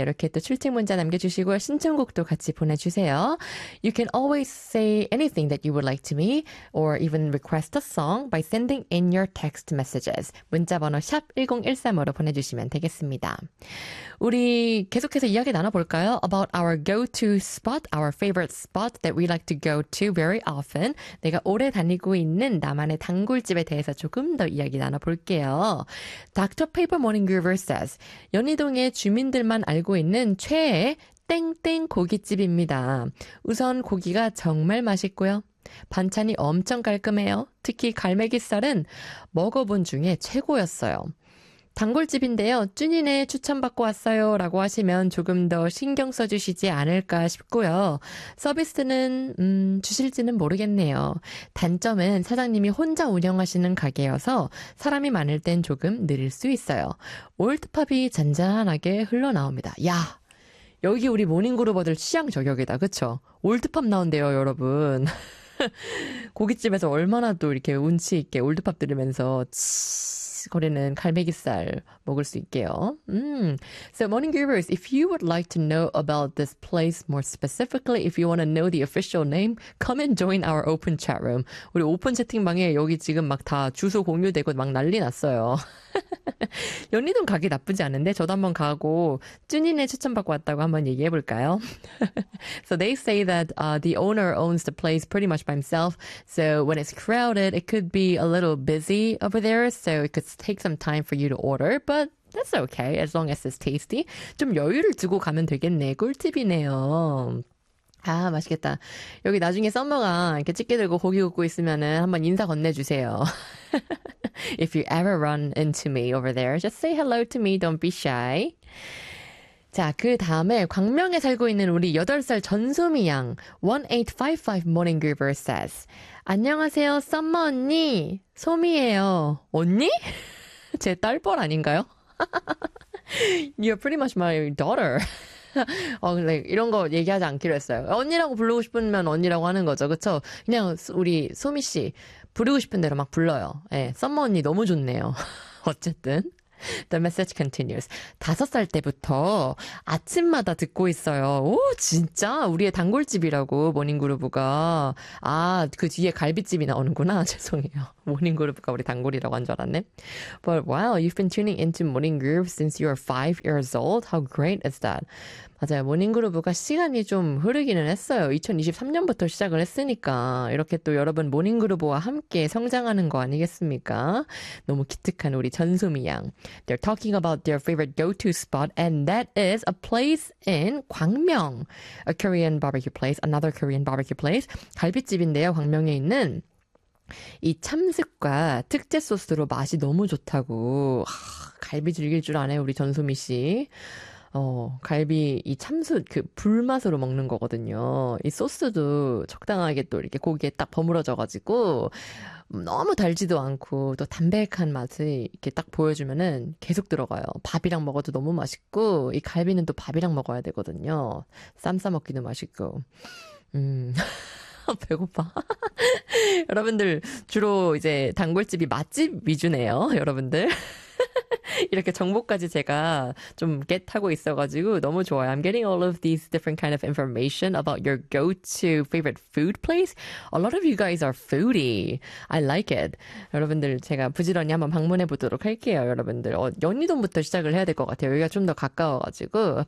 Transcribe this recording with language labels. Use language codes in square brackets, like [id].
[ko] 이렇게 또 출첵 문자 남겨주시고요. 신청곡도 같이 보내주세요. [en] You can always say anything that you would like to me or even request a song by sending in your text messages. [ko] 문자번호 샵 1013으로 보내주시면 되겠습니다. 우리 계속해서 이야기 나눠볼까요? [en] About our go-to spot, our favorite spot that we like to go to very often. [ko] 내가 오래 다니고 있는 나만의 단골집에 대해서 조금 더 이야기 나눠볼게요. Dr. Paper Morning Groover says, 연희동의 주민들만 알고 있는 최애 땡땡 고깃집입니다. 우선 고기가 정말 맛있고요. 반찬이 엄청 깔끔해요. 특히 갈매기살은 먹어본 중에 최고였어요. 단골집인데요. 쭈니네 추천받고 왔어요 라고 하시면 조금 더 신경 써주시지 않을까 싶고요. 서비스는 주실지는 모르겠네요. 단점은 사장님이 혼자 운영하시는 가게여서 사람이 많을 땐 조금 느릴 수 있어요. 올드팝이 잔잔하게 흘러나옵니다. 야, 여기 우리 모닝그루버들 취향 저격이다. 그쵸? 올드팝 나온대요, 여러분. 고깃집에서 얼마나 또 이렇게 운치 있게 올드팝 들으면서 거리는 갈매기살 먹을 수 있게요. [en] So Morning Groovers, if you would like to know about this place more specifically, if you want to know the official name, come and join our open chat room. [ko] 우리 오픈 채팅방에 여기 지금 막 다 주소 공유되고 막 난리 났어요. 연희동 가기 나쁘지 않은데 저도 한번 가고 쭈니네 추천받고 왔다고 한번 얘기해볼까요? [en] So they say that the owner owns the place pretty much by himself. So when it's crowded, it could be a little busy over there. So it could take some time for you to order, but that's okay as long as it's tasty. [ko] 좀 여유를 두고 가면 되겠네. 꿀팁이네요. 아, 맛있겠다. 여기 나중에 썸머가 이렇게 집게 들고 고기 굽고 있으면은 한번 인사 건네주세요. [en] If you ever run into me over there, just say hello to me. Don't be shy. [ko] 자, 그 다음에 광명에 살고 있는 우리 8살 전소미 양 1855 Morning Groover says, 안녕하세요, 썸머 언니. 소미예요. 언니? 제 딸뻘 아닌가요? [en] You're pretty much my daughter. [ko] 근데 이런 거 얘기하지 않기로 했어요. 언니라고 부르고 싶으면 언니라고 하는 거죠. 그쵸? 그냥 우리 소미 씨 부르고 싶은 대로 막 불러요. 예, 썸머 언니 너무 좋네요. 어쨌든. [en] The message continues. [ko] 5살 때부터 아침마다 듣고 있어요. 오, 진짜? 우리의 단골집이라고, 모닝그루브가. 아, 그 뒤에 갈비집이 나오는구나. 죄송해요. 모닝그루브가 우리 단골이라고 한 줄 알았네. [en] But wow, you've been tuning into Morning Groove since you are 5 years old. How great is that? [ko] 맞아요. 모닝그루브가 시간이 좀 흐르기는 했어요. 2023년부터 시작을 했으니까 이렇게 또 여러분 모닝그루브와 함께 성장하는 거 아니겠습니까? 너무 기특한 우리 전소미 양. [en] They're talking about their favorite go-to spot and that is a place in 광명. A Korean barbecue place, another Korean barbecue place. [ko] 갈비집인데요. 광명에 있는 이 참숯과 특제 소스로 맛이 너무 좋다고. 하, 갈비 즐길 줄 아네 우리 전소미 씨. 갈비 이 참숯 그 불맛으로 먹는 거거든요. 이 소스도 적당하게 또 이렇게 고기에 딱 버무려져가지고 너무 달지도 않고 또 담백한 맛을 이렇게 딱 보여주면은 계속 들어가요. 밥이랑 먹어도 너무 맛있고 이 갈비는 또 밥이랑 먹어야 되거든요. 쌈 싸먹기도 맛있고. 배고파. 여러분들 주로 이제 단골집이 맛집 위주네요. 여러분들. 이렇게 정보까지 제가 좀 겟하고 있어가지고 너무 좋아요. [en] I'm getting all of these different kind of information about your go-to favorite food place. A lot of you guys are foodie. I like it. [ko] 여러분들 제가 부지런히 한번 방문해 보도록 할게요. 여러분들 연희동부터 시작을 해야 될 것 같아요. 여기가 좀 더 가까워가지고.